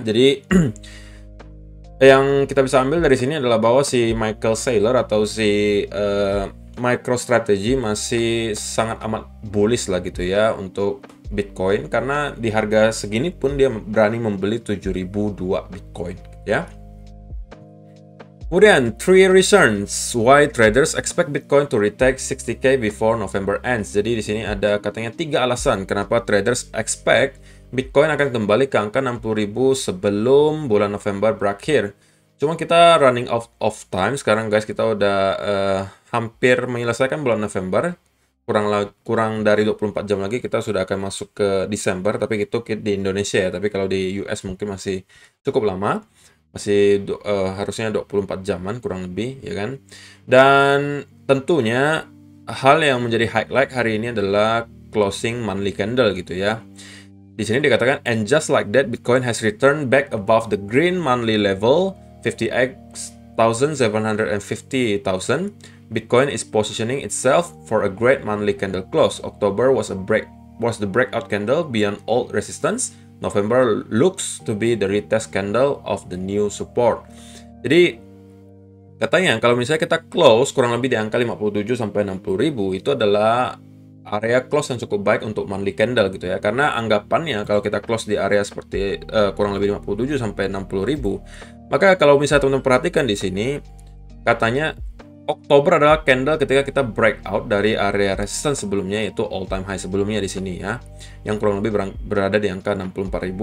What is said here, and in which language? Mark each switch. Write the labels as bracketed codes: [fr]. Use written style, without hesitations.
[id] Jadi yang kita bisa ambil dari sini adalah bahwa si Michael Saylor atau si MicroStrategy masih sangat amat bullish lah gitu ya untuk Bitcoin, karena di harga segini pun dia berani membeli 7.002 Bitcoin ya. Kemudian [en] 3 reasons why traders expect Bitcoin to retake 60k before November ends. [id] Jadi di sini ada katanya 3 alasan kenapa [en] traders expect [id] Bitcoin akan kembali ke angka 60.000 sebelum bulan November berakhir. Cuma kita [en] running out of time [id] sekarang guys, kita udah hampir menyelesaikan bulan November. Kurang dari 24 jam lagi kita sudah akan masuk ke Desember, tapi itu di Indonesia ya. Tapi kalau di US mungkin masih cukup lama. Masih harusnya 24 jaman kurang lebih ya kan. Dan tentunya hal yang menjadi highlight hari ini adalah closing monthly candle gitu ya. Di sini dikatakan, [en] and just like that Bitcoin has returned back above the green monthly level 58,750,000. Bitcoin is positioning itself for a great monthly candle close. October was the breakout candle beyond old resistance. November looks to be the retest candle of the new support. [id] Jadi katanya kalau misalnya kita close kurang lebih di angka 57 sampai 60.000, itu adalah area close yang cukup baik untuk monthly candle gitu ya. Karena anggapannya kalau kita close di area seperti kurang lebih 57 sampai 60.000, maka kalau misalnya teman-teman perhatikan di sini katanya Oktober adalah candle ketika kita breakout dari area resistance sebelumnya, yaitu all time high sebelumnya di sini ya, yang kurang lebih berada di angka 64.000.